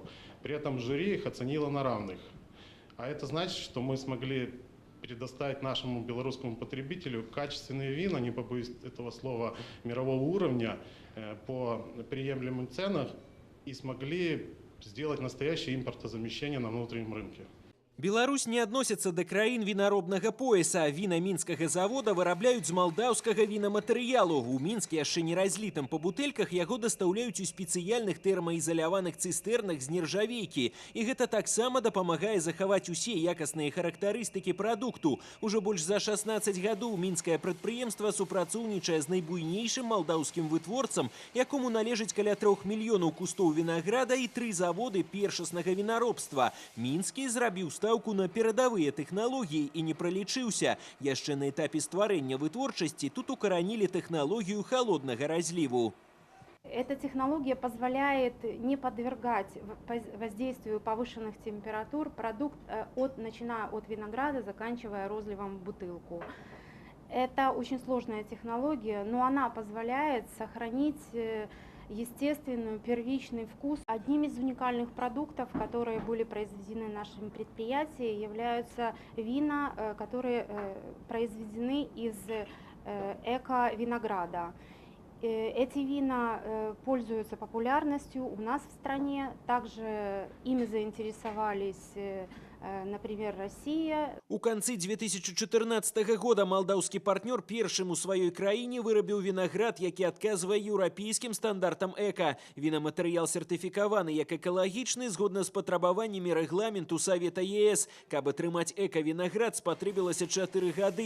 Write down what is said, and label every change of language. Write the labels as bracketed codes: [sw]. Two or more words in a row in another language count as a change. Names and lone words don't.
[ru] При этом жюри их оценило на равных. А это значит, что мы смогли предоставить нашему белорусскому потребителю качественные вина, не побоюсь этого слова, мирового уровня, по приемлемым ценам и смогли сделать настоящее импортозамещение на внутреннем рынке. [be] Беларусь не адносіцца да краін вінаробнага пояса. Віна мінскага завода вырабляюць з малдаўскага вінаматэрыялу. У Мінске яшчэ не разлітым па бутэльках яго дастаўляюць у спецыяльных тэрмаізаляваных цыстэрнах з нержавейкі. І гэта таксама дапамагае захаваць усе якасныя характарыстыкі прадукту. Ужо больш за 16 гадоў мінскае прадпрыемства супрацоўнічае з найбуйнейшым малдаўскім вытворцам, якому належыць каля 3 мільёнаў кустоў вінаграда і 3 заводы першаснага вінаробства. Мінскі зрабіў ставку на перадавыя тэхналогіі і не пралічыўся. Яшчэ на этапе стварэння вытворчасці тут укаранілі тэхналогію холоднага разливу. [ru] Эта технология позволяет не подвергать воздействию повышенных температур продукт, начиная от винограда, заканчивая розливом в бутылку. Это очень сложная технология, но она позволяет сохранить естественный первичный вкус. Одним из уникальных продуктов, которые были произведены в нашем предприятии, являются вина, которые произведены из эко-винограда. Эти вина пользуются популярностью у нас в стране. Также ими заинтересовались, например, Россия. [be] У канцы 2014 года малдаўскі партнёр першым у сваёй краіне вырабіў вінаград, які адказвае еўрапейскім стандартам эка. Вінаматэрыял сертыфікаваны як экалагічны згодна з патрабаваннямі рэгламенту Савета ЕС. Каб атрымаць эка-вінаград, спатрэбілася 4 гады.